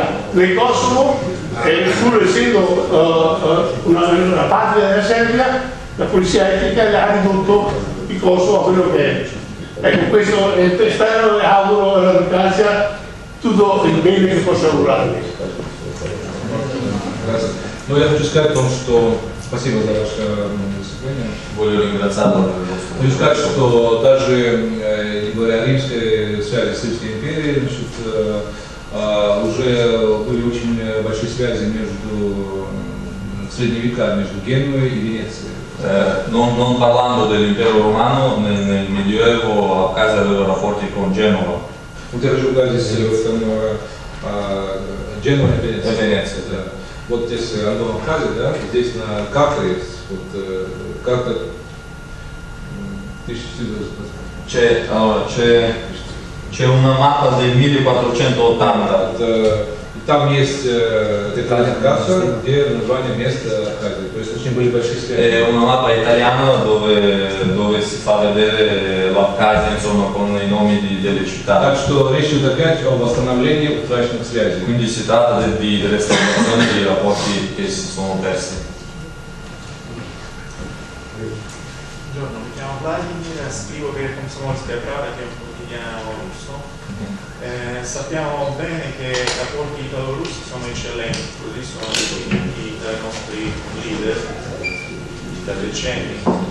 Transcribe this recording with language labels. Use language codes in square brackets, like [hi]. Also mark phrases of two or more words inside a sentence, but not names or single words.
[it] Nel Kosovo, pur essendo una patria della Serbia, la pulizia etnica ha ridotto il Kosovo a quello che è. Ecco, questo spero e auguro alla democrazia tutto il bene che possa augurarvi. [ru] Ну, я хочу сказать о том, что спасибо за ваше выступление. Хочу сказать, что даже не говоря о римской связи с Римской империей, значит, уже были очень большие связи между средние века, между Генуей и Венецией. [it] Non parlando dell'impero romano, nel Medioevo Abkhazia aveva rapporti con Genova. [ru] Вот я хочу говорить здесь там Генуя и Венеция. Да. Вот здесь Андон Абхазия, да, здесь на карте есть, вот карта 1480. [it] C'è una mappa del 1480. [ru] И там есть детальная карта, где название места Абхазии. То есть очень были большие связи. [it] È una mappa italiana dove si fa vedere l'Abkhazia, insomma, con i nomi delle città. [ru] Так что речь идет опять о восстановлении утраченных связей. [it] Quindi si tratta di restaurazione dei rapporti che si sono persi. Buongiorno, mi chiamo Vladimir, scrivo per Комсомольская правда, che è un quotidiano russo. Sappiamo bene che i rapporti italo-russi sono eccellenti, così sono definiti dai nostri leader da decenni.